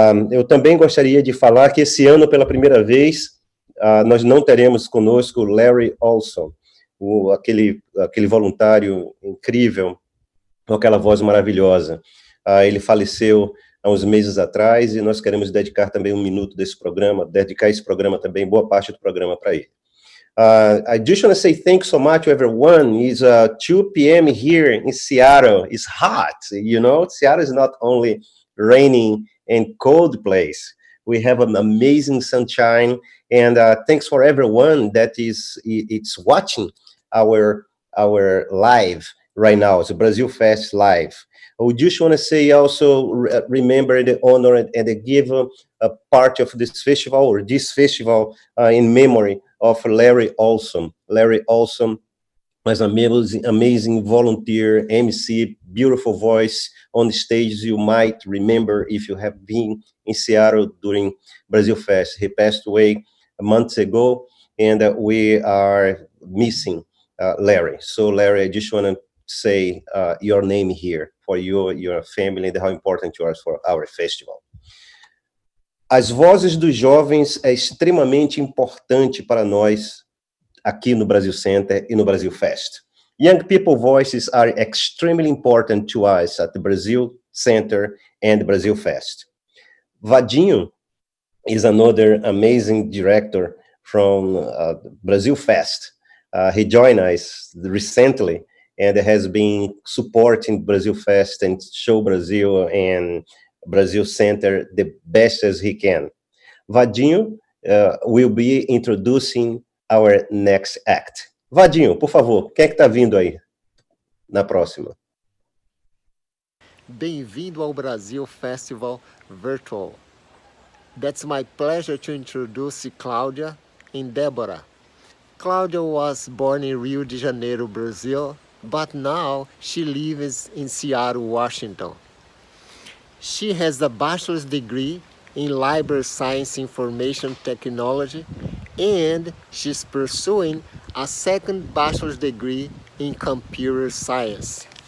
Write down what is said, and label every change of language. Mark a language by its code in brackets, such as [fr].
[pt] Eu também gostaria de falar que esse ano, pela primeira vez, nós não teremos conosco Larry Olson, aquele voluntário incrível, com aquela voz maravilhosa. Ele faleceu há uns meses atrás e nós queremos dedicar também um minuto desse programa, dedicar esse programa também, boa parte do programa para ele. [en] I just want to say thanks so much to everyone. It's 2 p.m. here in Seattle. It's hot, you know. Seattle is not only raining and cold place. We have an amazing sunshine, and thanks for everyone that it's watching our live right now. It's a BrasilFest live. We just want to say also remember the honor and give a part of this festival or this festival in memory of Larry Olson. Larry Olson was an amazing volunteer, MC, beautiful voice on the stage. You might remember if you have been in Seattle during BrasilFest. He passed away months ago, and we are missing Larry. So Larry, I just want to say your name here for your family and how important you are for our festival. [pt] As vozes dos jovens é extremamente importante para nós aqui no Brasil Center e no BrasilFest. [en] Young people voices are extremely important to us at the Brazil Center and BrasilFest. Vadinho is another amazing director from BrasilFest. He joined us recently and has been supporting BrasilFest and Show Brazil and Brazil Center the best as he can. Vadinho will be introducing our next act. [pt] Vadinho, por favor, quem é que está vindo aí na próxima? Bem-vindo ao Brasil Festival Virtual. [en] That's my pleasure to introduce Cláudia and Débora. Cláudia was born in Rio de Janeiro, Brazil, but now she lives in Seattle, Washington. She has a bachelor's degree in Library Science Information Technology, and she's pursuing a second bachelor's degree in Computer Science.